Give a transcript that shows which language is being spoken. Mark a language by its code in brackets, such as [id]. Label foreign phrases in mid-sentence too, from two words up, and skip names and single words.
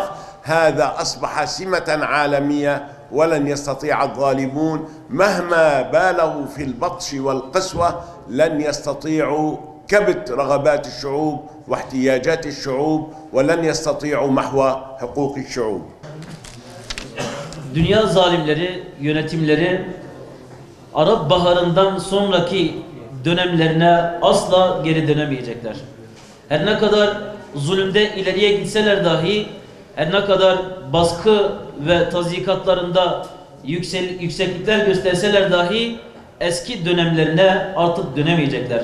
[ar] هذا أصبح سمة عالمية ولن يستطيع الظالمون مهما بالغوا في البطش والقسوة لن يستطيعوا كبت رغبات الشعوب واحتياجات الشعوب ولن يستطيعوا محو حقوق الشعوب. [tr] Dünya zalimleri, yönetimleri Arap Baharı'ndan sonraki dönemlerine asla geri dönemeyecekler. Her ne kadar zulümde ileriye gitseler dahi, her ne kadar baskı ve tazikatlarında yükseklikler gösterseler dahi eski dönemlerine artık dönemeyecekler.